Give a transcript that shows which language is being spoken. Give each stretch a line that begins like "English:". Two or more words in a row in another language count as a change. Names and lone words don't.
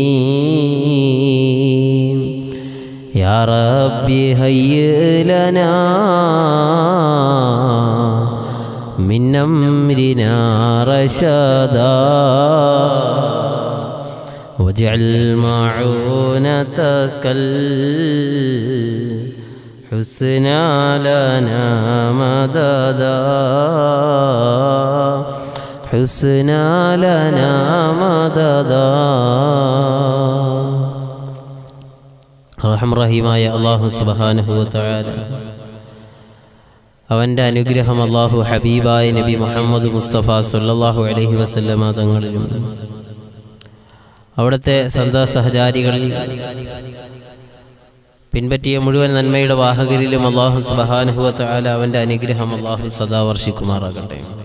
Arabic: يا ربي هيئ لنا من أمرنا رشدا واجعل معونتك الحسنى لنا مددا حسنى لنا مددا.
Malayalam: റഹീമായ അല്ലാഹു
Arabic: سبحانه وتعالى
Malayalam: അവൻ്റെ അനുഗ്രഹം അല്ലാഹു ഹബീബായ നബി മുഹമ്മദ് മുസ്തഫ
Arabic: صلى الله عليه وسلم
Malayalam: തങ്ങളിലും അവിടുത്തെ സഹചാരികളിൽ പിൻപറ്റിയ മുഴുവൻ നന്മയുടെ വാഹകരിലും അല്ലാഹു
Arabic: سبحانه وتعالى
Malayalam: അവൻ്റെ അനുഗ്രഹം അല്ലാഹു സദാ വർഷിക്കുമാറാകട്ടെ.